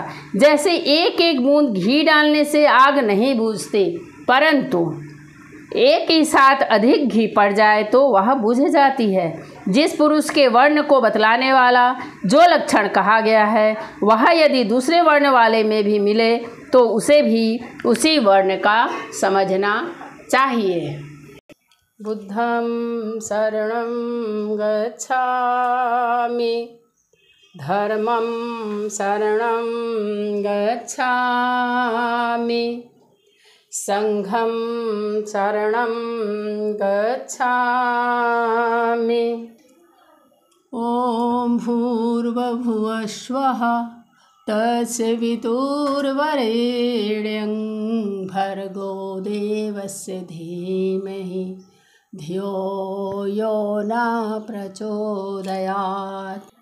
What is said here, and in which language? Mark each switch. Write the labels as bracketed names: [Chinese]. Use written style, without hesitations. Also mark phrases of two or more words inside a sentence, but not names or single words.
[Hindi] जैसे एक एक बूंद घी डालने से आग नहीं बुझती परंतु एक ही साथ अधिक घी पड़ जाए तो वह बुझ जाती है। जिस पुरुष के वर्ण को बतलाने वाला जो लक्षण कहा गया है वह यदि दूसरे वर्ण वाले में भी मिले तो उसे भी उसी वर्ण का समझना चाहिए। [Sanskrit] बुद्धं शरणं गच्छामि धर्मं शरणं गच्छामि संघं शरणं गच्छामि। ॐ भूर्भुवः स्वः तत्सवितुर्वरेण्यं भर्गो देवस्य धीमहि धियो यो न प्रचोदयात्।